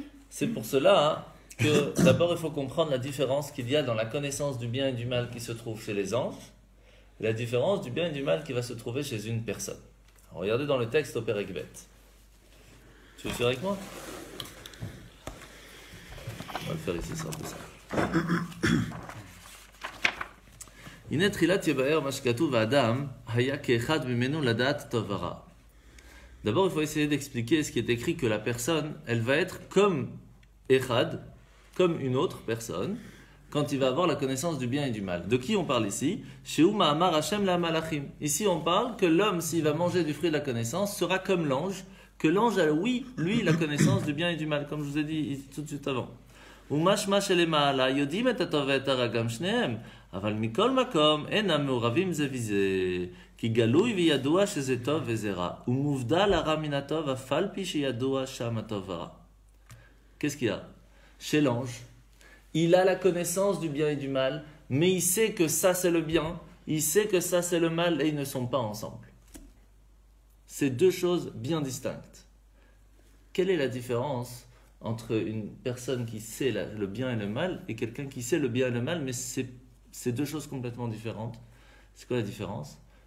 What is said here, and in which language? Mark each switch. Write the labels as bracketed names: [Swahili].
[French] C'est pour cela que d'abord il faut comprendre la différence qu'il y a dans la connaissance du bien et du mal qui se trouve chez les anges, et la différence du bien et du mal qui va se trouver chez une personne. Alors, regardez dans le texte au Perek Bet. Tu veux le faire avec moi? On va le faire ici, c'est un peu ça. [Hebrew] הנה תחילת יבאר מה שכתוב האדם היה כאחד ממנו לדעת טוב ורע. [French] D'abord, il faut essayer d'expliquer ce qui est écrit, que la personne, elle va être comme Echad, comme une autre personne, quand il va avoir la connaissance du bien et du mal. De qui on parle ici? [Hebrew] Sheu ma'amar Hashem la malachim. [French] Ici, on parle que l'homme, s'il va manger du fruit de la connaissance, sera comme l'ange, que l'ange a, oui, lui, la connaissance du bien et du mal, comme je vous ai dit tout de suite avant. [Hebrew] ומשמע שלמעלה יודעים את הטוב ואת הרע גם שניהם, אבל מכל מקום אינם מעורבים זה וזה, כי גלוי וידוע שזה טוב וזה רע, ומובדל הרע מן הטוב אף על פי שידוע שם הטוב ורע. [French] Qu'est-ce qu'il y a? Chez l'ange, il a la connaissance du bien et du mal, mais il sait que ça c'est le bien, il sait que ça c'est le mal, et ils ne sont pas ensemble. C'est deux choses bien distinctes. Quelle est la différence entre une personne qui sait le bien et le mal et quelqu'un qui sait le bien et le mal, mais c'est deux choses complètement différentes? C'est quoi la différence?